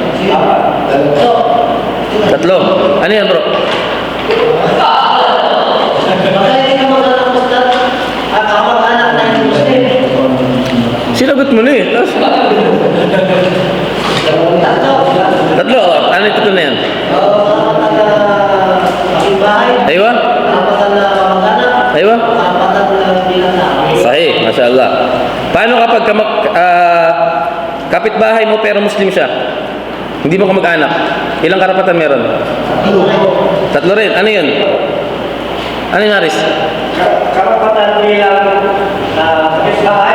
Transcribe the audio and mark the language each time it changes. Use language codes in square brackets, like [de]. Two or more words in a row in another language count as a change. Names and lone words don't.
[tl] 3. Ano yan, bro? Sinagot mo na eh. 3. Ano ito na yan? Aywa? Aywa? Sahih, [ar] ما شاء الله. [tl] Paano kapag kapitbahay mo pero Muslim siya? Hindi mo kamag-anak. Ilang karapatan meron? 3 rin. Ano yun? Ano yung Haris? Karapatan bilang kapitbahay.